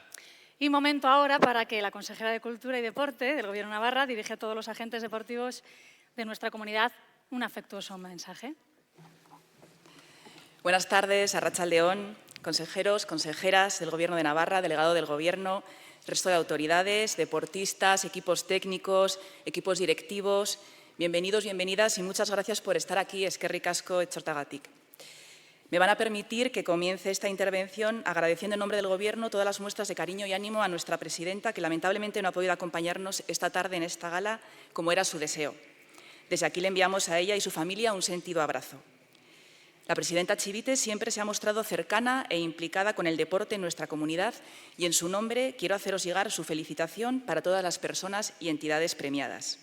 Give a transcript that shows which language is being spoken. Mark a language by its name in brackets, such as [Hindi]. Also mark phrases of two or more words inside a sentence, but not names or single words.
[Spanish] Y momento ahora para que la consejera de Cultura y Deporte del Gobierno de Navarra dirija a todos los agentes deportivos de nuestra comunidad un afectuoso mensaje. Buenas tardes, arratsaldeón, consejeros, consejeras del Gobierno de Navarra, delegado del Gobierno, resto de autoridades, deportistas, equipos técnicos, equipos directivos. Bienvenidos, bienvenidas y muchas gracias por estar aquí. [Basque] Eskerrik asko etortagatik. [Spanish] Me van a permitir que comience esta intervención agradeciendo en nombre del Gobierno todas las muestras de cariño y ánimo a nuestra presidenta, que lamentablemente no ha podido acompañarnos esta tarde en esta gala, como era su deseo. Desde aquí le enviamos a ella y su familia un sentido abrazo. La presidenta Chivite siempre se ha mostrado cercana e implicada con el deporte en nuestra comunidad y en su nombre quiero haceros llegar su felicitación para todas las personas y entidades premiadas.